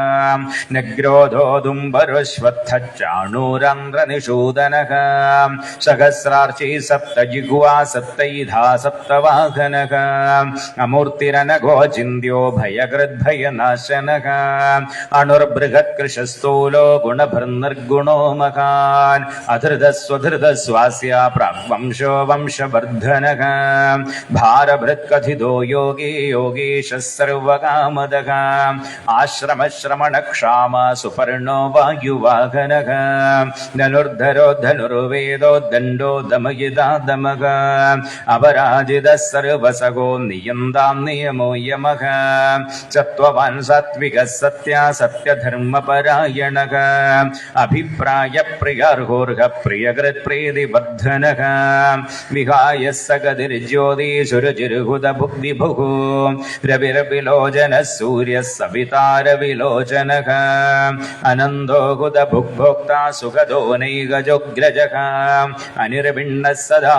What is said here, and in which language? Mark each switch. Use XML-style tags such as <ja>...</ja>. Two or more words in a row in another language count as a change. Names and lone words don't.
<sa>नग्रोधोदुम्बरश्वत्थच्चाणूरन्ध्रनिषूदनः सहस्रार्ची सप्तजिह्वा सप्तैधा सप्तवाहनः अमूर्तिरनघो चिन्त्यो भयकृद्भयनाशनः अणुर्बृहत्कृशस्थूलो गुणभर्निर्गुणो मकान् अधृतस्वधृतस्वास्य प्राग्वंशो वंशवर्धनः भारभृत्कथितो योगी योगीशः सर्वकामदः ആശ്രമശ്രമണക്ഷാമ സുപർണോ വായുവാഹനഃ ധനുർധരോ ധനുർവേദോ ദണ്ഡോ ദമയിതാദമഃ അപരാജിതഃ സർവസഗോ നിയന്താം നിയമോ യമഃ സത്വവാൻ സാത്വികഃ സത്യാ സത്യധർമ്മപരായണഃ അഭിപ്രായ പ്രിയർഹോർഹ പ്രിയകൃത് പ്രീതിവർദ്ധനഃ വിഹായ സഗതിർജ്യോതിസുരുചിരുഹുത ഭുഗ്വിഭുഃ രവിർവിലോചനഃ സൂര്യഃ സവിതാരവിലോചനഃ അനന്തോ ഹുത ഭുഗ്ഭോക്താ സുഖദോ നൈകജോഗ്രജഃ അനിർവിണ്ണഃ സദാ</sa>